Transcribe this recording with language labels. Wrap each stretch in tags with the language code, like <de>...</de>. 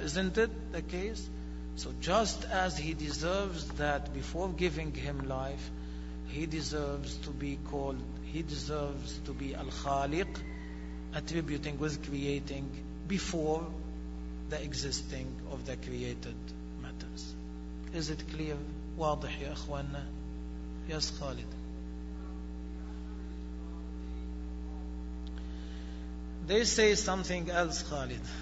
<en>Isn't it the case? So just as he deserves that before giving him life, he deserves to be called, he deserves to be Al-Khaliq, attributing with creating before the existing of the created matters. Is it clear?</en> <ar>واضح يا أخوانا؟</ar> <en>Yes, Khalid. They say something else, Khalid.</en>